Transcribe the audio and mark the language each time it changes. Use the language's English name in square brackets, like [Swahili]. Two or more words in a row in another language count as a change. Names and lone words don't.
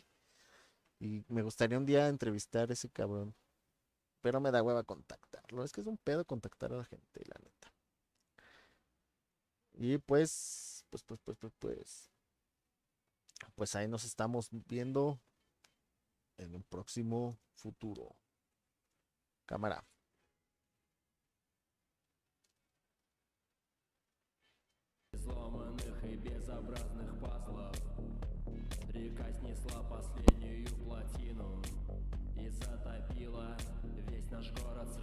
[Spanish] Y me gustaría un día entrevistar a ese cabrón, pero me da hueva contactarlo. Es que es un pedo contactar a la gente, la neta. Y pues ahí nos estamos viendo en un próximo futuro. Cámara. [Russian] Сломанных и безобразных пазлов река снесла последнюю плотину и затопила весь наш город.